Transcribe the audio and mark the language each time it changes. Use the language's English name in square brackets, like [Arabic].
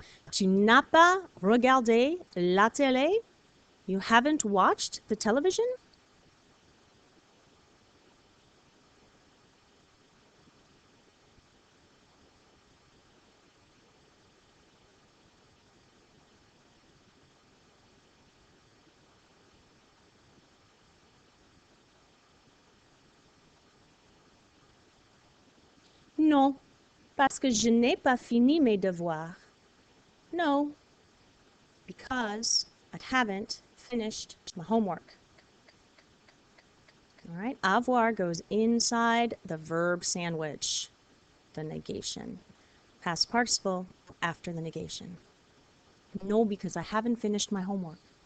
[French] Tu n'as pas regardé la télé? [English] You haven't watched the television? [French] Non. Parce que je n'ai pas fini mes devoirs. [English] No, because I haven't finished my homework. All right, avoir goes inside the verb sandwich, the negation. Past participle after the negation. No, because I haven't finished my homework.